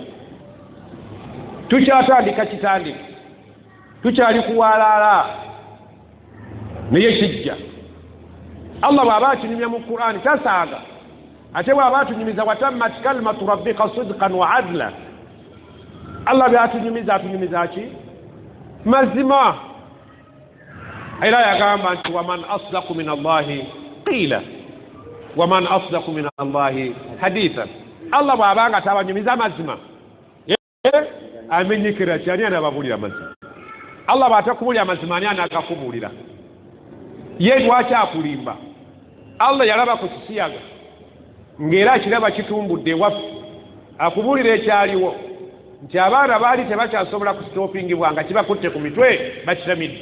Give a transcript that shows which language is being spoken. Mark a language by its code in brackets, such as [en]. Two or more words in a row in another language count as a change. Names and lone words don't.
[lg] Tukyatandika kitandika, tukyali kuwaalaala naye kijja. Allah bw'aba akinyumya mu Qur'ani tasaaga, ate bw'aba atunyumiza [ar] وتمت كلمة ربك صدقا وعدلا. [lg] Allah by'atunyumiza atunyumiza ki? Mazima. Era yagamba nti [ar] ومن أصدق من الله قيلا ومن أصدق من الله حديثا. [lg] Allah bw'abanga tabanyumiza mazima amenyekera kyani anababulira mazima. Allah bw'atakubulira mazima ani anagakubulira? Ye lwaki akulimba? Allah yalaba ku kisiyaga ng'era akiraba kitumbudde ewaffe, akubulira ekyaliwo nti abaana baali tebakyasobola kusitoopingibwa nga kibakutte ku mitwe bakitamidde.